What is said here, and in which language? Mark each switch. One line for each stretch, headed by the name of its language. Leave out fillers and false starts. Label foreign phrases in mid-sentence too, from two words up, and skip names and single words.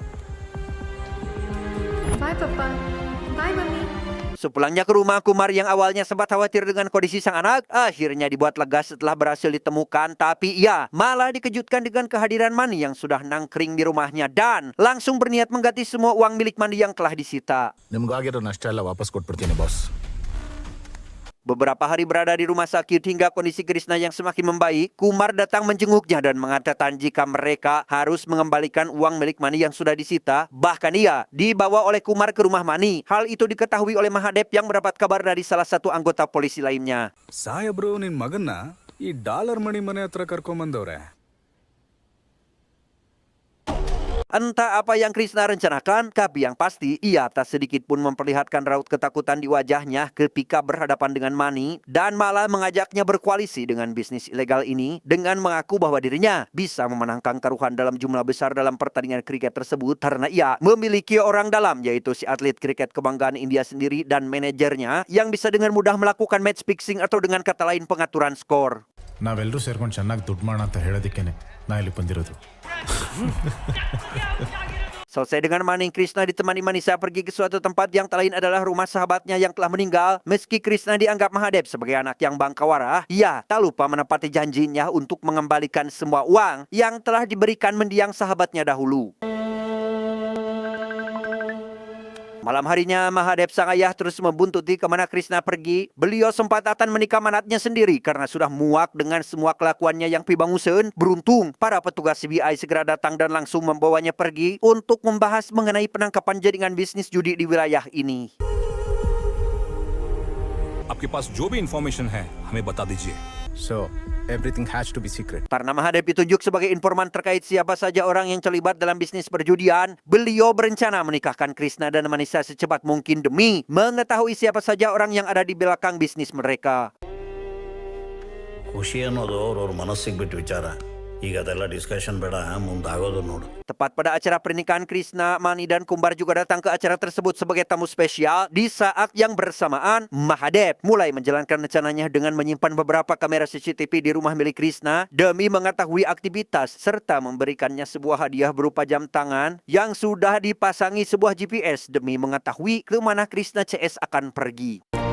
English: Bye, Papa. Bye, Mommy.
Indonesian: Sepulangnya ke rumah, Kumar yang awalnya sempat khawatir dengan kondisi sang anak, akhirnya dibuat lega setelah berhasil ditemukan. Tapi ia malah dikejutkan dengan kehadiran Mani yang sudah nangkring di rumahnya dan langsung berniat mengganti semua uang milik Mani yang telah disita.
Kannada: ನಿಮ್ಗಾಗಿರೋ ನಷ್ಟ ಎಲ್ಲ ವಾಪಸ್ ಕೊಟ್ಬಿಡ್ತೀನಿ ಬಾಸ್.
Indonesian: Beberapa hari berada di rumah sakit hingga kondisi Krishna yang semakin membaik, Kumar datang menjenguknya dan mengatakan jika mereka harus mengembalikan uang milik Mani yang sudah disita. Bahkan ia dibawa oleh Kumar ke rumah Mani. Hal itu diketahui oleh Mahadev yang mendapat kabar dari salah satu anggota polisi lainnya.
Kannada: ಸಾಹೇಬ್ರು ನಿನ್ ಮಗನ್ನ ಈ ಡಾಲರ್ ಮಣಿ ಮನೆ ಹತ್ರ ಕರ್ಕೊಂಬಂದವ್ರೆ.
Indonesian: Entah apa yang Krishna rencanakan, tapi yang pasti ia tak sedikit pun memperlihatkan raut ketakutan di wajahnya ketika berhadapan dengan Mani dan malah mengajaknya berkoalisi dengan bisnis ilegal ini dengan mengaku bahwa dirinya bisa memenangkan taruhan dalam jumlah besar dalam pertandingan kriket tersebut karena ia memiliki orang dalam yaitu si atlet kriket kebanggaan India sendiri dan manajernya yang bisa dengan mudah melakukan
English: match fixing
Indonesian: atau dengan kata lain pengaturan skor.
Kannada: ನಾವೆಲ್ಲರೂ ಸೇರ್ಕೊಂಡು ಚೆನ್ನಾಗಿ ದುಡ್ಡು ಮಾಡೋಣ ಅಂತ ಹೇಳೋದಕ್ಕೇನೆ ನಾ ಇಲ್ಲಿ ಬಂದಿರೋದು.
Indonesian: Selesai dengan Mani, Krishna ditemani Manisa pergi ke suatu tempat yang tak lain adalah rumah sahabatnya yang telah meninggal. Meski Krishna dianggap Mahadev sebagai anak yang bangkawara, ia tak lupa menepati janjinya untuk mengembalikan semua uang yang telah diberikan mendiang sahabatnya dahulu. Malam harinya, Mahadev sang ayah terus membuntuti kemana Krishna pergi. Beliau sempat akan menikah manatnya sendiri karena sudah muak dengan semua kelakuannya yang pibangusen. Beruntung, para petugas CBI segera datang dan langsung membawanya pergi untuk membahas mengenai penangkapan jaringan bisnis judi di wilayah ini.
Hindi: आपके पास जो भी इंफॉर्मेशन है हमें बता दीजिए.
English: So, everything has to be secret.
Indonesian: Karena Mahadev ditunjuk sebagai informan terkait siapa saja orang yang terlibat dalam bisnis perjudian, beliau berencana menikahkan Krishna dan Manisa secepat mungkin demi mengetahui siapa saja orang yang ada di belakang bisnis mereka.
Kannada: ಖುಷಿ ಅನ್ನೋದು ಅವ್ರವ್ರ ಮನಸ್ಸಿಗೆ ಬಿಟ್ಟು ವಿಚಾರ. ಈಗ ಅದೆಲ್ಲ ಡಿಸ್ಕಷನ್ ಬೇಡ, ಮುಂದಾಗೋದು ನೋಡು.
Indonesian: Tepat pada acara pernikahan Krishna, Mani dan Kumbar juga datang ke acara tersebut sebagai tamu spesial. Di saat yang bersamaan, Mahadev mulai menjalankan rencananya dengan menyimpan beberapa kamera CCTV di rumah milik Krishna demi mengetahui aktivitas serta memberikannya sebuah hadiah berupa jam tangan yang sudah dipasangi sebuah GPS demi mengetahui ke mana Krishna CS akan pergi.